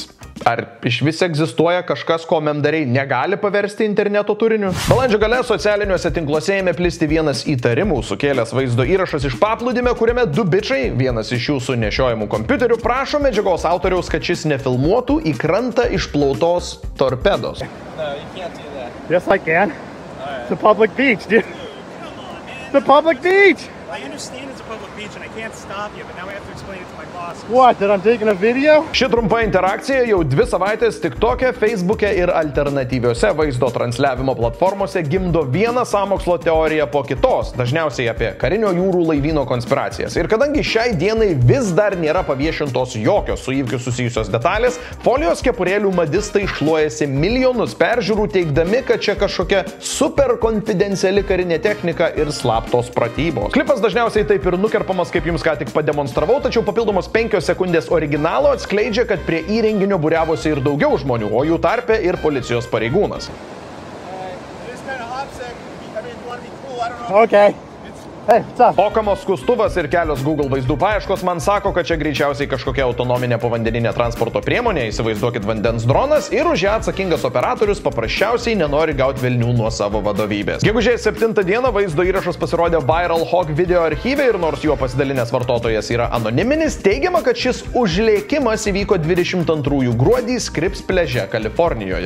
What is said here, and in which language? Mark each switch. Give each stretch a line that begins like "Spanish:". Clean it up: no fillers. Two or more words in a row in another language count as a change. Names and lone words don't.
Lithuanian: Ar iš vis egzistuoja kažkas, ko memdariai negali paversti interneto turiniu? Balandžio gale socialiniuose tinkluose ėmė plisti vienas įtarimų sukėlęs vaizdo įrašas iš paplūdimio, kuriame du bičiai, vienas iš jų su nešiojimu kompiuteriu, prašo medžiagos autoriaus, kad šis nefilmuotų į krantą išplautos torpedos.
English: No, you can't do that. Yes, I can. Right. It's a public beach, dude. Come on, man. It's a public beach. I understand it's a public beach and I can't stop you, but now I have to explain it to my boss. What, that I'm taking a video?
Lithuanian: Ši trumpa interakcija jau 2 savaitės TikTok'e, Facebook'e ir alternatyviose vaizdo transliavimo platformose gimdo vieną sąmokslo teoriją po kitos, dažniausiai apie karinio jūrų laivyno konspiracijas. Ir kadangi šiai dienai vis dar nėra paviešintos jokios su įvykiu susijusios detalės, folijos kepurėlių madistai šluojasi milijonus peržiūrų, teigdami, kad čia kažkokia super konfidenciali karinė technika ir slaptos pratybos. Klipas dažniausiai taip ir nukerpamas, kaip jums ką tik pademonstravau, tačiau papildomos 5 sekundės originalo atskleidžia, kad prie įrenginio būriavosi ir daugiau žmonių, o jų tarpe ir policijos pareigūnas.
English: Okay. Hey, what's up?
Lithuanian: Okamos skustuvas ir kelios Google vaizdų paieškos man sako, kad čia greičiausiai kažkokia autonominė povandeninė transporto priemonė, įsivaizduokit vandens dronas, ir už ją atsakingas operatorius paprasčiausiai nenori gauti velnių nuo savo vadovybės. Gegužės 7 dieną vaizdo įrašas pasirodė Viral Hog video archyve ir nors juo pasidalinęs vartotojas yra anoniminis, teigiama, kad šis užlėkimas įvyko 22 gruodį Scripps pliaže, Kalifornijoje.